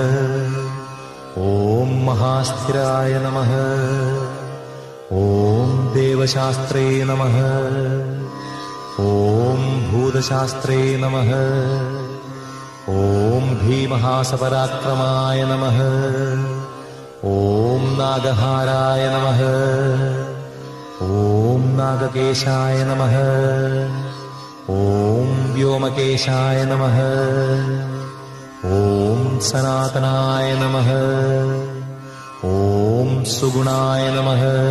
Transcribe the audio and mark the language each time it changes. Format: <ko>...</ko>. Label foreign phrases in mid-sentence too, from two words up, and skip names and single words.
<sa>ॐ महास्थिराय नमः। ॐ देवशास्त्रे नमः। ॐ भूतशास्त्रे नमः। ॐ भीमहासपराक्रमाय नमः। ॐ ഓം നാഗഹാരായ നമഃ. ഓം നാഗകേശായ നമഃ. ഓം വ്യോമകേശായ നമഃ. ഓം സനാതനായ നമഃ. ഓം സുഗുണായ നമഃ.</sa>